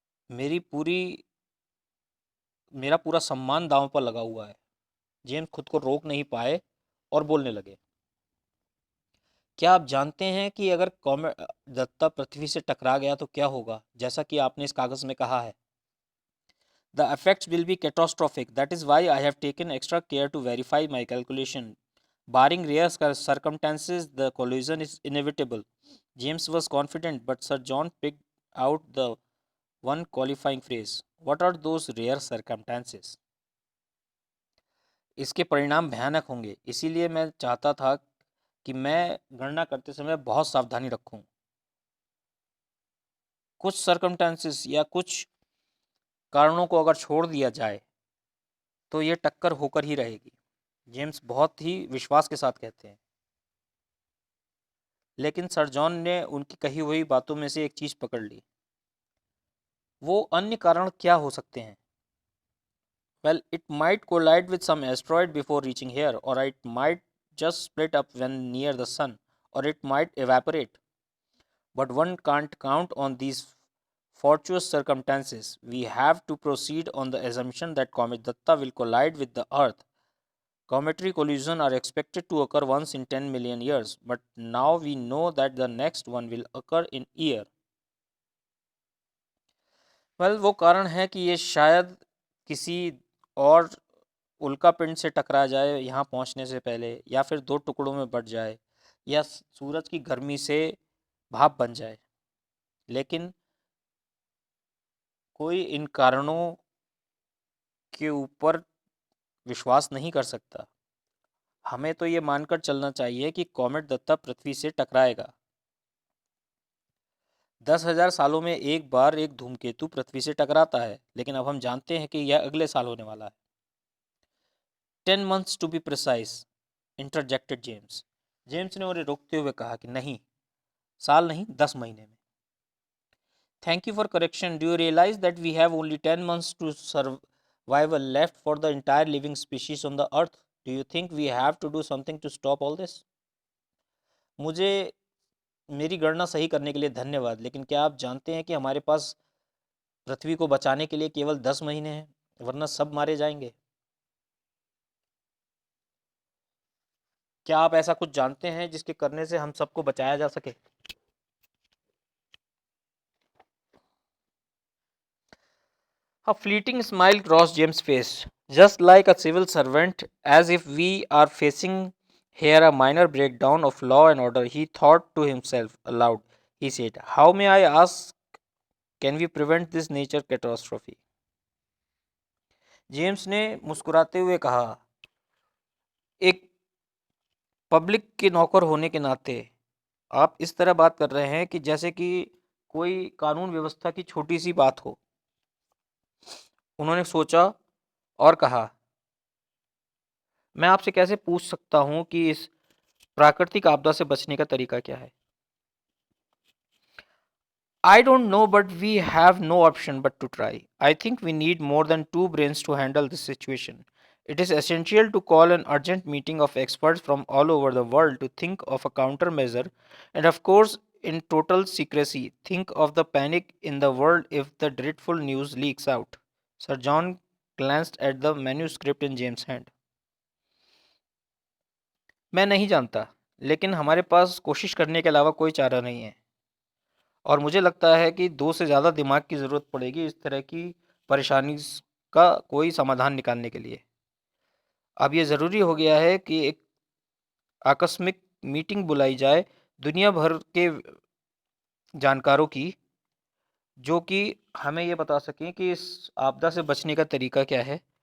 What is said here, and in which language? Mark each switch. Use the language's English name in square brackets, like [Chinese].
[Hindi] मेरी पूरी मेरा पूरा सम्मान दांव पर लगा हुआ है। जेम्स खुद को रोक नहीं पाए और बोलने लगे। क्या आप जानते हैं कि अगर कॉमेट दत्ता पृथ्वी से टकरा गया तो क्या होगा, जैसा कि आपने इस कागज़ में कहा है? [English] The effects will be catastrophic. That is why I have taken extra care to verify my calculation. Barring rare circumstances, the collision is inevitable. James was confident, but Sir John picked out the one qualifying phrase. What are those rare circumstances? [Hindi] इसके परिणाम भयानक होंगे, इसीलिए मैं चाहता था कि मैं गणना करते समय बहुत सावधानी रखूं। कुछ सर्कमस्टेंसेस या कुछ कारणों को अगर छोड़ दिया जाए तो ये टक्कर होकर ही रहेगी, जेम्स बहुत ही विश्वास के साथ कहते हैं। लेकिन सर जॉन ने उनकी कही हुई बातों में से एक चीज़ पकड़ ली। वो अन्य कारण क्या हो सकते हैं? [English] well, it might collide with some asteroid before reaching here, [Hindi] और [English] It might just split up when near the sun, or it might evaporate. But one can't count on these fortuitous circumstances. We have to proceed on the assumption that Comet Datta will collide with the Earth Cometary collisions are expected to occur once in 10 million years, but now we know that the next one will occur in year. [Hindi] वो कारण है कि ये शायद किसी और उल्का पिंड से टकरा जाए यहाँ पहुँचने से पहले, या फिर दो टुकड़ों में बट जाए, या सूरज की गर्मी से भाप बन जाए। लेकिन कोई इन कारणों के ऊपर विश्वास नहीं कर सकता। हमें तो ये मानकर चलना चाहिए कि कॉमेट दत्ता पृथ्वी से टकराएगा। 10,000 सालों में एक बार एक धूमकेतु पृथ्वी से टकराता है, लेकिन अब हम जानते हैं कि यह अगले साल होने वाला है। [English] 10 months to be precise, interjected James. [Hindi] James ने उन्हें रोकते हुए कहा कि नहीं, साल नहीं, 10 महीने में। [English] Thank you for correction. Do you realize that we have only 10 months to survival left for the entire living species on the earth? Do you think we have to do something to stop all this? [Hindi] मुझे मेरी गणना सही करने के लिए धन्यवाद, लेकिन क्या आप जानते हैं कि हमारे पास पृथ्वी को बचाने के लिए केवल 10 महीने हैं, वरना सब मारे जाएंगे। क्या आप ऐसा कुछ जानते हैं जिसके करने से हम सबको बचाया जा सके? [English] A fleeting smile crossed James' face, just like a civil servant, as if we are facing here a minor breakdown of law and order. He thought to himself aloud. He said, how may I ask, can we prevent this nature catastrophe? [Hindi] James ने मुस्कुराते हुए कहा, एक public के नौकर होने के नाते आप इस तरह बात कर रहे हैं कि जैसे कि कोई कानून व्यवस्था की छोटी सी बात हो। उन्होंने सोचा और कहा, मैं आपसे कैसे पूछ सकता हूं कि इस प्राकृतिक आपदा से बचने का तरीका क्या है? [English] I don't know, but we have no option but to try. I think we need more than two brains to handle this situation. It is essential to call an urgent meeting of experts from all over the world to think of a countermeasure, and of course, in total secrecy, think of the panic in the world if the dreadful news leaks out. Sir John glanced at the manuscript in James' hand. [Hindi] मैं नहीं जानता, लेकिन हमारे पास कोशिश करने के अलावा कोई चारा नहीं है, और मुझे लगता है कि 2 से ज़्यादा दिमाग की ज़रूरत पड़ेगी इस तरह की परेशानी का कोई समाधान निकालने के लिए। अब ये ज़रूरी हो गया है कि एक आकस्मिक मीटिंग बुलाई जाए दुनिया भर के जानकारों की, जो कि हमें ये बता सकें कि इस आपदा से बचने का तरीका क्या है।